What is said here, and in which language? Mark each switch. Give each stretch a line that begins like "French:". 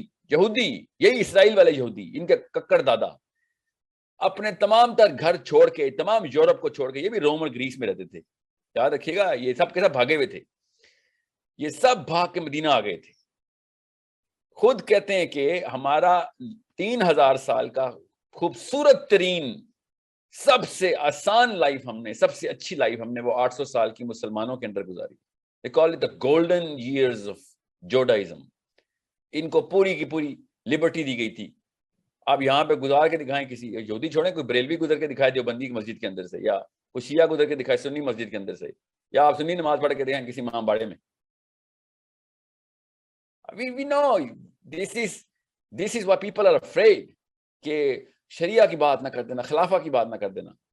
Urdu: یہودی یہی اسرائیل والے یہودی, ان کے ککڑ دادا اپنے تمام تر گھر چھوڑ کے, تمام یورپ کو چھوڑ کے, یہ بھی روم اور گریس میں رہتے تھے, یاد رکھیے گا, یہ سب کے سب بھاگے ہوئے تھے. یہ سب بھاگ کے مدینہ آ گئے تھے. خود کہتے ہیں کہ ہمارا 3000 سال کا خوبصورت ترین, سب سے آسان لائف ہم نے, سب سے اچھی لائف ہم نے وہ 800 سال کی مسلمانوں کے اندر گزاری.
English: They call it the golden years of Judaism.
Urdu: ان کو پوری کی پوری لبرٹی دی گئی تھی. آپ یہاں پہ گزار کے دکھائیں, کسی یہودی چھوڑیں, کوئی بریلوی گزر کے دکھائے دیوبندی کی مسجد کے اندر سے, یا کوئی شیعہ گزر کے دکھائے سنی مسجد کے اندر سے, یا آپ سنی نماز پڑھ کے دکھائیں کسی امام باڑے میں.
English: We know this is why people are afraid
Urdu: کہ شریعہ کی بات نہ کر دینا, خلافہ کی بات نہ کر دینا.